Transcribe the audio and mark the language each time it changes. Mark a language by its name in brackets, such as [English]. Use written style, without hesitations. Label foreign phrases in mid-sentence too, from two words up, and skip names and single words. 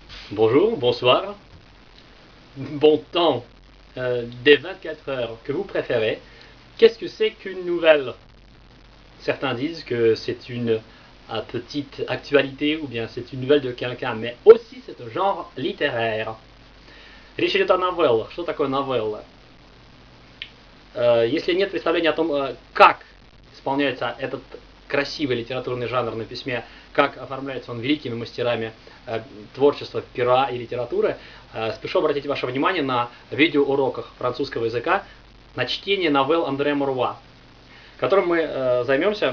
[French] Bonjour, bonsoir, bon temps des 24 heures que vous préférez. Qu'est-ce que c'est qu'une nouvelle? Certains disent que c'est une petite actualité ou bien c'est une nouvelle de quelqu'un, mais aussi c'est un genre littéraire. [Russian] Речь идет о новеллах. Что такое новелла? Если нет представления о том, как исполняется этот красивый литературный жанр на письме, как оформляется он великими мастерами творчества, пера и литературы, спешу обратить ваше внимание на видеоуроках французского языка на чтение новелл Андре Муруа, которым мы займемся.